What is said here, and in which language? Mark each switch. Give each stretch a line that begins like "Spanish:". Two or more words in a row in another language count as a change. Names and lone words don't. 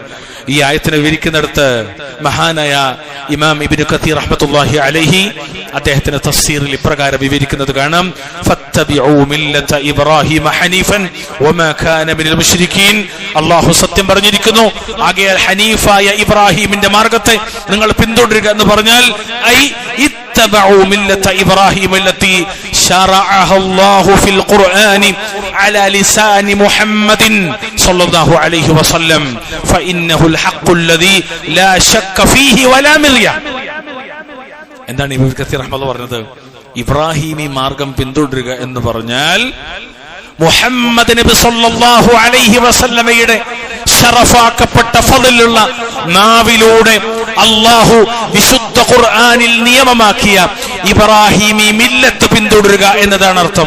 Malayalam: ഈ ആയത്തിനെ വിവരിക്കുന്നിടത്ത് മഹാനായ ഇമാം ഇബ്നു കതീർ
Arabic: رحمة الله عليه
Malayalam: അദ്ദേഹത്തിന്റെ തഫ്സീറിൽ ഇപ്രകാരം വിവരിക്കുന്നത് കാണാം.
Arabic: فاتبعوا ملة إبراهيم حنيفا وما كان من المشركين.
Malayalam: അല്ലാഹു സത്യം പറഞ്ഞിരിക്കുന്നു, ആകയാൽ ഹനീഫായ ഇബ്രാഹിമിന്റെ മാർഗത്തെ നിങ്ങൾ പിന്തുടരുക എന്ന് പറഞ്ഞാൽ
Arabic: ഐ اتبعوا ملة إبراهيم التي شرعها الله في القرآن على لسان محمد صلى الله عليه وسلم فإنه الحق الذي لا شك فيه ولا مرية.
Malayalam: എന്താണ് ഇബ്നു കസീർ റഹ്മത്തുള്ളാഹി പറഞ്ഞത്? ഇബ്രാഹിമി മാർഗം പിന്തുടരുക എന്ന് പറഞ്ഞാൽ മുഹമ്മദ് നബി
Arabic: صلى الله عليه وسلم
Malayalam: ശറഫാക്കപ്പെട്ട ഫളിലുള്ള നാവിലൂടെ അല്ലാഹു വിശുദ്ധ ഖുർആനിൽ നിയമമാക്കിയ ഇബ്രാഹിമി മില്ലത്ത് പിന്തുടരുക എന്നതാണ് അർത്ഥം.